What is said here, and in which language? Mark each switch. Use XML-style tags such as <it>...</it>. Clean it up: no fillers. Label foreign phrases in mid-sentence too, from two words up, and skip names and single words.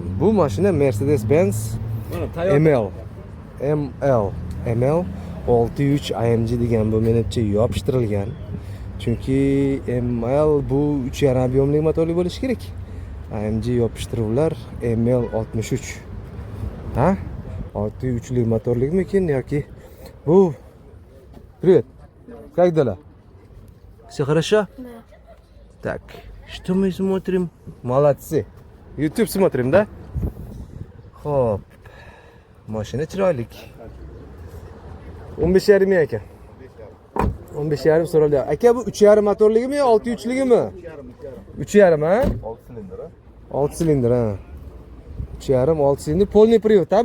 <uz>Bu mashina Mercedes-Benz ML 63 AMG degan bu menimcha yopishtirilgan. Chunki ML bu 3,5 ob'yomli motorli bo'lishi kerak. AMG yopishtiruvlar ML 63. Ha? 63 lik motorlikmikin yoki bu?</uz> <ru>Привет. Как дела? Все хорошо? Да. Так, что мы смотрим? Молодцы. YouTube смотрим, да?</ru> <uz>Xo'p. Mashina chiroyli. 15,5 ming aka. 15,5 so'raldi. Aka bu 3,5 motorligimi yo 6,3 ligimi? 3,5 ha? 6 silindr. 6 silindr ha. 3,5 6 silindr</uz> <ru>полный привод</ru> <uz>ha bu.</uz>